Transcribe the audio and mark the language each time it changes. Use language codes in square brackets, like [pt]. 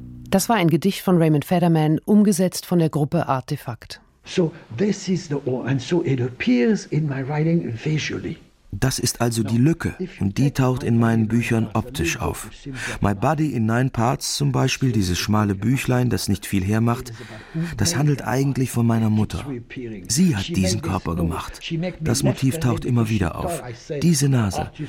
[de] Das war ein Gedicht von Raymond Federman, umgesetzt von der Gruppe Artefakt. [en] So this is the hole, and so it appears in my writing visually. [de] Das ist also die Lücke, und die taucht in meinen Büchern optisch auf. My Body in Nine Parts zum Beispiel, dieses schmale Büchlein, das nicht viel hermacht, das handelt eigentlich von meiner Mutter. Sie hat diesen Körper gemacht. Das Motiv taucht immer wieder auf. Diese Nase.